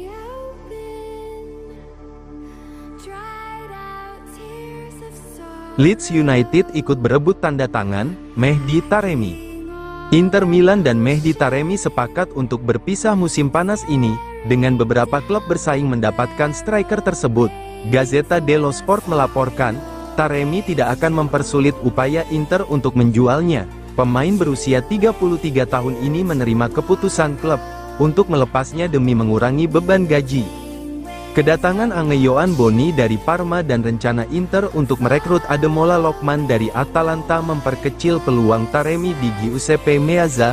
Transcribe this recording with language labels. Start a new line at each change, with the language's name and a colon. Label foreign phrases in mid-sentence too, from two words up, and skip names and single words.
Indonesian: Leeds United ikut berebut tanda tangan Mehdi Taremi. Inter Milan dan Mehdi Taremi sepakat untuk berpisah musim panas ini, dengan beberapa klub bersaing mendapatkan striker tersebut. Gazzetta dello Sport melaporkan, Taremi tidak akan mempersulit upaya Inter untuk menjualnya. Pemain berusia 33 tahun ini menerima keputusan klub untuk melepasnya demi mengurangi beban gaji. Kedatangan Angeyoan Boni dari Parma dan rencana Inter untuk merekrut Ademola Lookman dari Atalanta memperkecil peluang Taremi di Giuseppe Meazza.